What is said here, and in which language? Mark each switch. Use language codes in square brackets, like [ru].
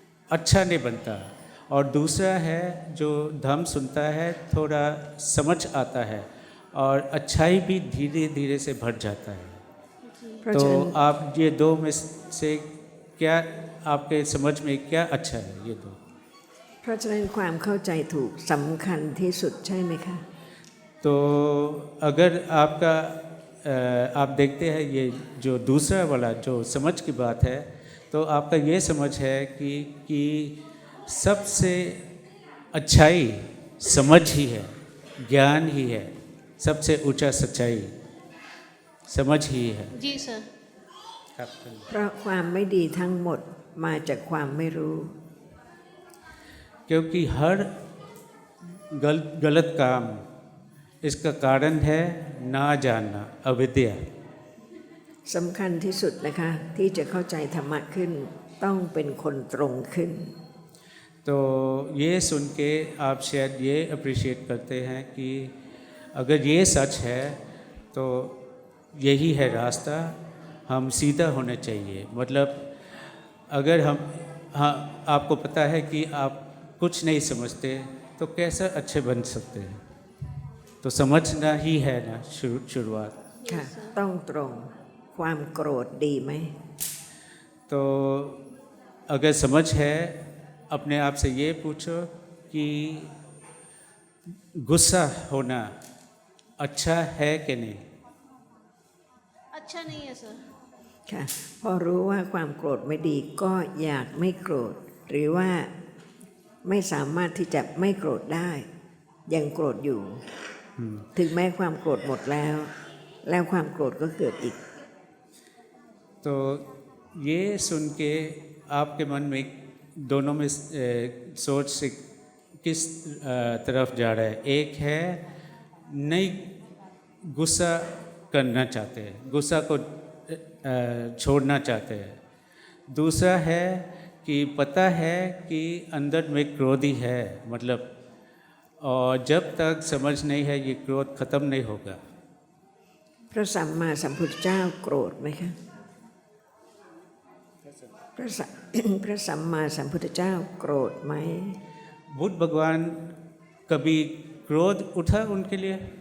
[hi] अच्छा नहीं बनता और दूसरा है जो धर्म सुनता है थोड़ा समझ आता है और अच्छाई भी धीरे धीरे से बढ़ जाता है तो आप ये दो में से क्या आपके समझ में क्या अच्छा है ये दो [th] เพราะฉะนั้นความเข้าใจถูกสำคัญที่สุดใช่ไหมคะ [hi] तो अगर आपका आप देखते हैं ये जो दूसरा वाला जो समझ की बात है तो आपका ये समझ है कि सबसे अच्छाई समझ ही है ज्ञान ही है सबसे ऊंचा सच्चाई समझ ही है जी सर [th] ครับ เพราะความไม่ดีทั้งหมดมาจากความไม่รู้ [hi] क्योंकि हर गलत काम इसका कारण है ना जानना अविद्या [th] สำคัญที่สุดนะคะที่จะเข้าใจธรรมะขึ้นต้องเป็นคนตรงขึ้น [hi] तो ये सुन के आप शायद ये अप्रिशिएट करते हैं कि अगर ये सच है तो यही है रास्ता हम सीधा होना चाहिए। मतलब अगर हम हाँ आपको पता है कि आप कुछ नहीं समझते तो कैसे अच्छे बन सकते हैं? तो समझना ही है ना शुरुआत। [th] ค่ะต้องตรงความโกรธดีไหม [hi] तो अगर समझ है अपने आप से ये पूछो कि गुस्सा होना अच्छा है कि नहीं? अच्छा नहीं है सर। [th] ค่ะพอรู้ว่าความโกรธไม่ดีก็อยากไม่โกรธหรือว่าไม่สามารถที่จะไม่โกรธได้ยังโกรธอยู่ถึงแม้ความโกรธหมดแล้วความโกรธก็เกิดอีก [hi] तो ये सुन के आपके मन में दोनों में सोच से किस तरफ जा रहा है? एक है नहीं गुस्सा करना चाहते हैं, गुस्सा को छोड़ना चाहते हैं। दूसरा है कि पता है कि अंदर में क्रोधी है, मतलब और जब तक समझ नहीं है ये क्रोध ख़त्म नहीं होगा। [th] พระสัมมาสัมพุทธเจ้าโกรธไหมคะพระสัมมาสัมพุทธเจ้าโกรธไหม [hi] बुद्ध भगवान कभी क्रोध उठा उनके लिए?